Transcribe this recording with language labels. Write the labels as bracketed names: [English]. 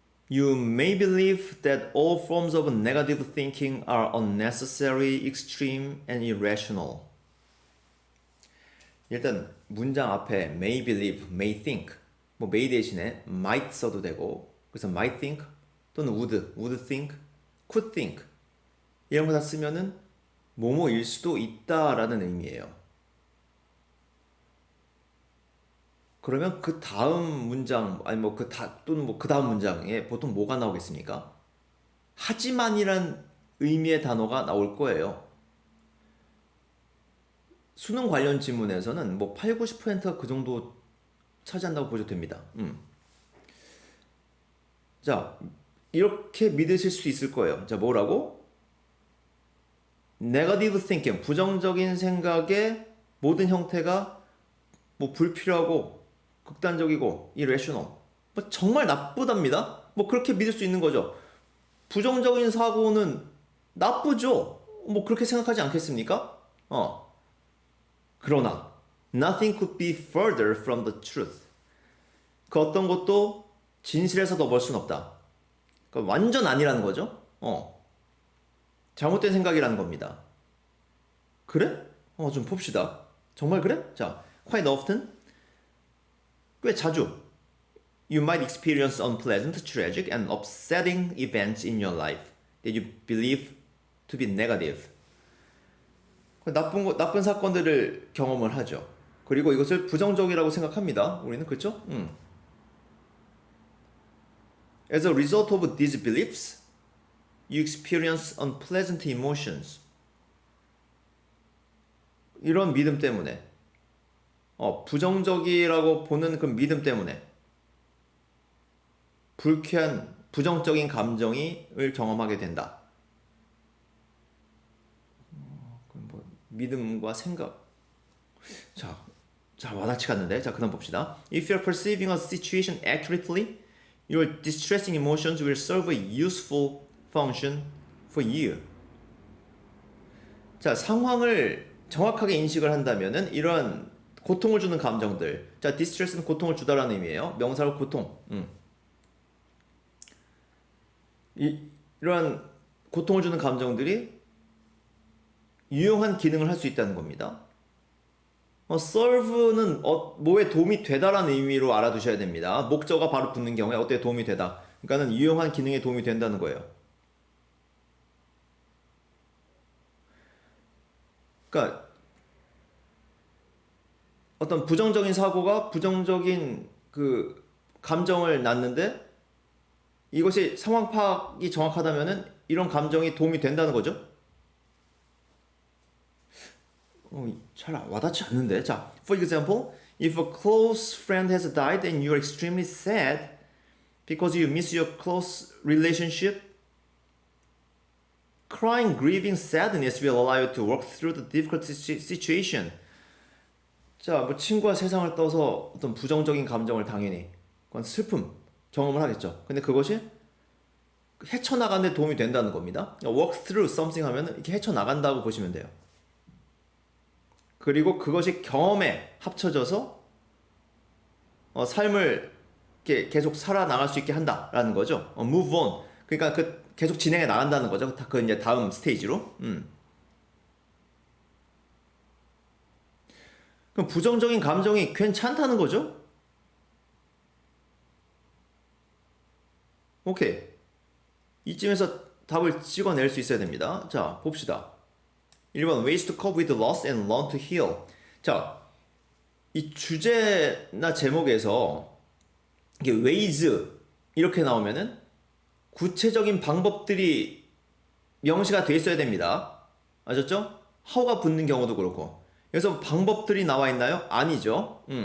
[English] You may believe that all forms of negative thinking are unnecessary, extreme, and irrational. [Korean] 일단 문장 앞에 may believe, may think, 뭐 may 대신에 might 써도 되고 그래서 might think 또는 would think, could think 이런 거 다 쓰면은 뭐뭐일 수도 있다라는 의미예요. 그러면 그 다음 문장 아니 뭐 또는 뭐 그 다음 문장에 보통 뭐가 나오겠습니까? 하지만이란 의미의 단어가 나올 거예요. 수능 관련 지문에서는 뭐 8, 90%가 그 정도 차지한다고 보셔도 됩니다. 자, 이렇게 믿으실 수 있을 거예요. 자, 뭐라고? [English] Negative thinking, [Korean] 부정적인 생각의 모든 형태가 뭐 불필요하고 극단적이고 irrational, 뭐 정말 나쁘답니다. 뭐 그렇게 믿을 수 있는 거죠. 부정적인 사고는 나쁘죠. 뭐 그렇게 생각하지 않겠습니까? [English] 그러나 nothing could be further from the truth. [Korean] 그 어떤 것도 진실에서 더 멀 수는 없다. 그러니까 완전 아니라는 거죠. 잘못된 생각이라는 겁니다. 그래? 좀 봅시다. 정말 그래? [English] 자, quite often [Korean] 꽤 자주 [English] You might experience unpleasant, tragic, and upsetting events in your life that you believe to be negative. [Korean] 나쁜 사건들을 경험을 하죠. 그리고 이것을 부정적이라고 생각합니다. 우리는 그렇죠? [English] As a result of these beliefs, you experience unpleasant emotions. [Korean] 이런 믿음 때문에 부정적이라고 보는 그 믿음 때문에 불쾌한 부정적인 감정을 경험하게 된다. 뭐 믿음과 생각. 자, 와닿지가 않는데. 자, 그다음 봅시다. [English] If you're perceiving a situation accurately, your distressing emotions will serve a useful function for you. [Korean] 자, 상황을 정확하게 인식을 한다면은 이런 고통을 주는 감정들. 자, distress는 고통을 주다라는 의미예요. 명사로 고통. 이러한 고통을 주는 감정들이 유용한 기능을 할 수 있다는 겁니다. serve는 뭐에 도움이 되다라는 의미로 알아두셔야 됩니다. 목적어가 바로 붙는 경우에 어떻게 도움이 되다. 그러니까는 유용한 기능에 도움이 된다는 거예요. 그러니까 어떤 부정적인 사고가 부정적인 그 감정을 낳는데 이것이 상황 파악이 정확하다면은 이런 감정이 도움이 된다는 거죠. 잘 와닿지 않는데. [English] 자, for example, if a close friend has died and you are extremely sad because you miss your close relationship, crying, grieving, sadness will allow you to work through the difficult situation. [Korean] 자, 뭐 친구가 세상을 떠서 어떤 부정적인 감정을 당연히, 그건 슬픔, 경험을 하겠죠. 근데 그것이 헤쳐나가는 데 도움이 된다는 겁니다. [English] work through something [Korean] 하면 이렇게 헤쳐나간다고 보시면 돼요. 그리고 그것이 경험에 합쳐져서 삶을 이렇게 계속 살아나갈 수 있게 한다라는 거죠. [English] move on. [Korean] 그러니까 계속 진행해 나간다는 거죠. 그 이제 다음 스테이지로. 그럼 부정적인 감정이 괜찮다는 거죠? 오케이. 이쯤에서 답을 찍어낼 수 있어야 됩니다. 자, 봅시다. [English] 1번 ways to cope with loss and learn to heal. [Korean] 자, 이 주제나 제목에서 이게 ways 이렇게 나오면은 구체적인 방법들이 명시가 돼 있어야 됩니다. 아셨죠? how가 붙는 경우도 그렇고. 그래서 방법들이 나와 있나요? 아니죠.